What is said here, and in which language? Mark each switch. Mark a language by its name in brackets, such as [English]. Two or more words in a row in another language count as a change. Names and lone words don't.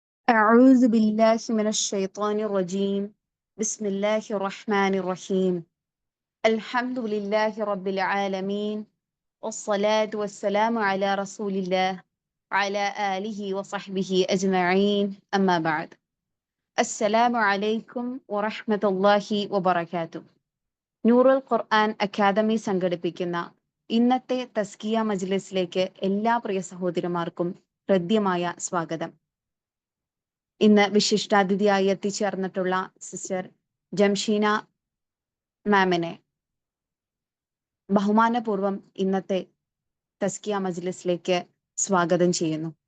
[Arabic] أعوذ بالله من الشيطان الرجيم بسم الله الرحمن الرحيم الحمد لله رب العالمين والصلاة والسلام على رسول الله وعلى آله وصحبه أجمعين أما بعد السلام عليكم ورحمة الله وبركاته [Malayalam] നൂറുൽ ഖുർആൻ അക്കാദമി സംഘടിപ്പിക്കുന്ന ഇന്നത്തെ തസ്കിയ മജ്ലിസിലേക്ക് എല്ലാ പ്രിയ സഹോദരിമാർക്കും ഹൃദ്യമായ സ്വാഗതം. ഇന്ന് വിശിഷ്ടാതിഥിയായി എത്തിച്ചേർന്നിട്ടുള്ള സിസ്റ്റർ ജംഷീന മാമിനെ ബഹുമാനപൂർവം ഇന്നത്തെ തസ്കിയ മജ്ലിസിലേക്ക് സ്വാഗതം ചെയ്യുന്നു.